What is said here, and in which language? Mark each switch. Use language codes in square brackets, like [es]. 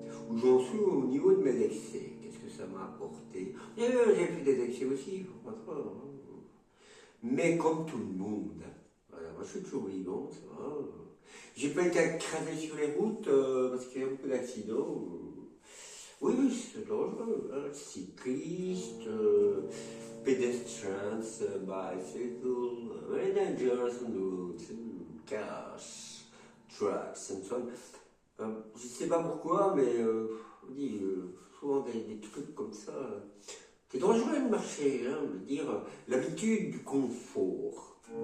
[fr] Où j'en suis au niveau de mes excès. Qu'est-ce que ça m'a apporté? J'ai fait des excès aussi, il ne faut pas trop. Mais comme tout le monde, voilà, moi je suis toujours vivant, ça va. J'ai pas été écrasé sur les routes parce qu'il y a beaucoup d'accidents. Oui, c'est dangereux. [en] Cyclistes, pedestrians, bicycles, very dangerous on the road, cars, trucks, and so on. [fr] Je ne sais pas pourquoi, mais on dit souvent des trucs comme ça. C'est dangereux de marcher, je veux dire, l'habitude du confort.